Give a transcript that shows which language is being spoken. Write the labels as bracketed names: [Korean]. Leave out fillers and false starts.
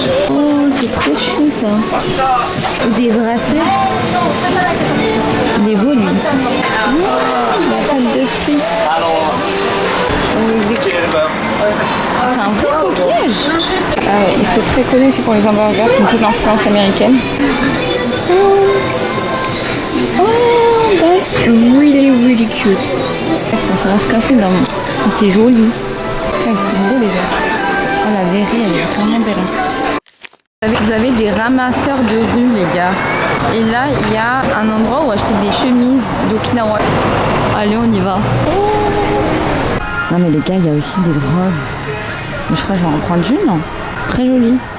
[French] Oh, c'est trop chou, ça. Des bracelets. Il est beau, lui. La pâte de fruits. C'est un vrai coquillage. Ah ouais, ils sont très connus aussi pour les hamburgers. C'est une toute l'influence américaine. [English] Oh, that's really, really cute. [French] Ça va se casser dans mon... Oh, c'est joli. Ils sont beaux, les gars. Oh, la verrerie, elle est vraiment belle. Vous avez des ramasseurs de rue, les gars. Et là, il y a un endroit où acheter des chemises d'Okinawa. Allez, on y va. Non mais les gars, il y a aussi des robes. Mais je crois que je vais en prendre une, non? Très jolie.